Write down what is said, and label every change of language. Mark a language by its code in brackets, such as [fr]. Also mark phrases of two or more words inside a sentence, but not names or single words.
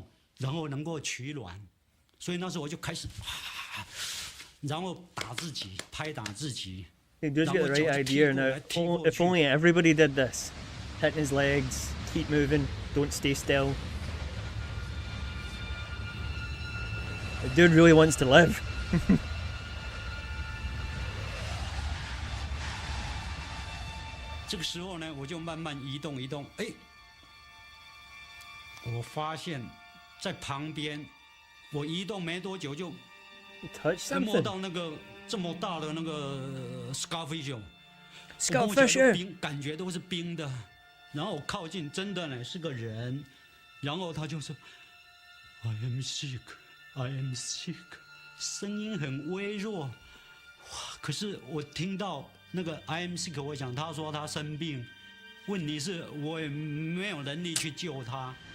[zh] 然后能够取暖，所以那时候我就开始，然后打自己，拍打自己。 [en] He does get the right idea now. If only everybody did this. Hit his legs, keep moving, don't stay still. The dude really wants to live. [zh] 这个时候呢，我就慢慢移动移动，哎，我发现。在旁边，我移动没多久就摸到那个这么大的那个 Scarfish， 冰感觉都是冰的。然后我靠近，真的呢是个人，然后他就说 [en] I am sick, I am sick， [zh] 声音很微弱，哇！可是我听到那个 [en] I am sick， [zh] 我想他说他生病，问题是我也没有能力去救他。